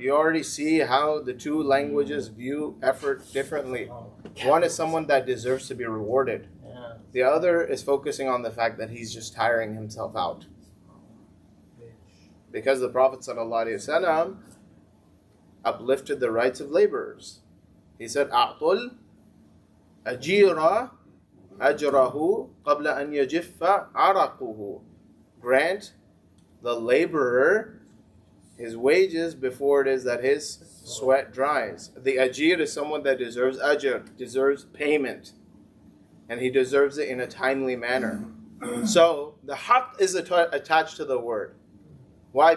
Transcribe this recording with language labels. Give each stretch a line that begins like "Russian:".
English: You already see how the two languages view effort differently. One is someone that deserves to be rewarded. The other is focusing on the fact that he's just tiring himself out. Because the Prophet ﷺ uplifted the rights of laborers. He said,
Arabic: أعطل أجير أجره قبل أن يجف عرقه.
English: Grant the laborer his wages before it is that his sweat dries. The ajir is someone that deserves ajr, deserves payment. And he deserves it in a timely manner. So the haqq is attached to the word. Why?